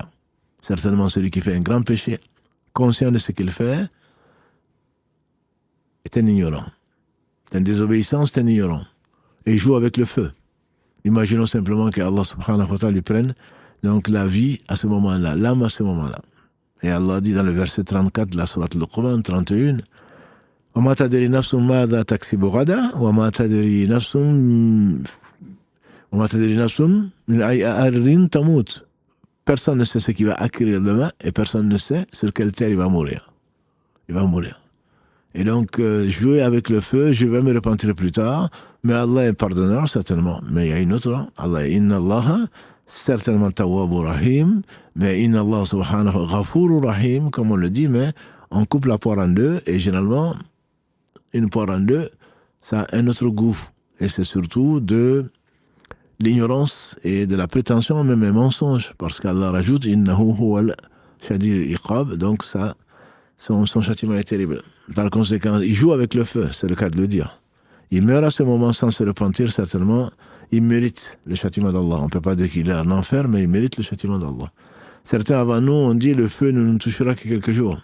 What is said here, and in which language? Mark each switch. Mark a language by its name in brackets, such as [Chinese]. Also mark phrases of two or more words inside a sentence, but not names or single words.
[French] Certainement celui qui fait un grand péché, conscient de ce qu'il fait, est un ignorant. C'est une désobéissance, c'est un ignorant. Et il joue avec le feu. Imaginons simplement que Allah [Arabic] سبحانه وتعالى [French] lui prenne donc la vie à ce moment-là, l'âme à ce moment-là. Et Allah dit dans le verset 34 de la sourate Luqman 31, [Arabic] وَمَا تَدْرِي نَفْسٌ مَاذَا تَكْسِبُ غَدًا وَمَا تَدْرِي نَفْسٌ مِنْ أَيِّ أَرْضٍ تَمُوتُ. [French] Personne ne sait ce qu'il va acquérir demain et personne ne sait sur quelle terre il va mourir. Il va mourir. Et donc, jouer avec le feu, je vais me repentir plus tard, mais Allah est pardonneur, certainement. Mais il y a une autre, Allah, [Arabic] إن الله, [French] certainement [Arabic] تواب رحيم, [French] mais [Arabic] إن الله سبحانه غفور رحيم, [French] comme on le dit, mais on coupe la poire en deux, et généralement, une poire en deux, ça a un autre goût. Et c'est surtout de l'ignorance et de la prétention, même un mensonge, parce qu'Allah rajoute, [Arabic] إنه هو شديد العقاب, [French] donc ça, son châtiment est terrible. Par conséquent, il joue avec le feu, c'est le cas de le dire. Il meurt à ce moment sans se repentir, certainement, il mérite le châtiment d'Allah. On ne peut pas dire qu'il est en enfer, mais il mérite le châtiment d'Allah. Certains avant nous ont dit, le feu ne nous touchera que quelques jours.